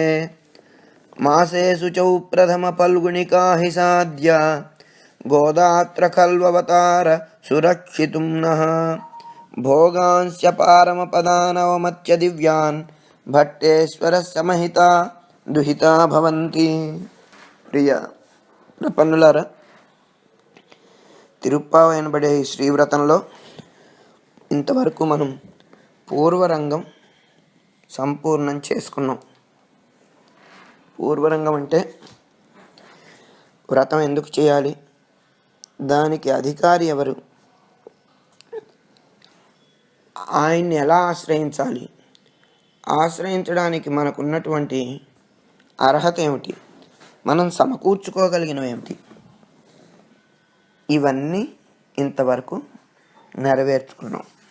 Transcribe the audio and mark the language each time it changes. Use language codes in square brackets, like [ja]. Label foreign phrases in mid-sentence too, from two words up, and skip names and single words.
[sa] मासे शुचौ प्रथमफल्गुणिका हि साद्या गोदात्र खल्ववतार सुरक्षितुं नः भोगांश्च पारमपदानवमत्य दिव्यान् भट्टेश्वरस्य महिता दुहिता भवन्ति। [te] ప్రియ ప్రపన్నులారా, తిరుప్పావ అనబడే ఈ శ్రీవ్రతంలో ఇంతవరకు మనం పూర్వరంగం సంపూర్ణం చేసుకున్నాం. పూర్వరంగం అంటే వ్రతం ఎందుకు చేయాలి, దానికి అధికారి ఎవరు, ఆయన్ని ఎలా ఆశ్రయించాలి, ఆశ్రయించడానికి మనకున్నటువంటి అర్హత ఏమిటి, మనం సమకూర్చుకోగలిగినవి ఏమిటి, ఇవన్నీ ఇంతవరకు నెరవేర్చుకున్నాం.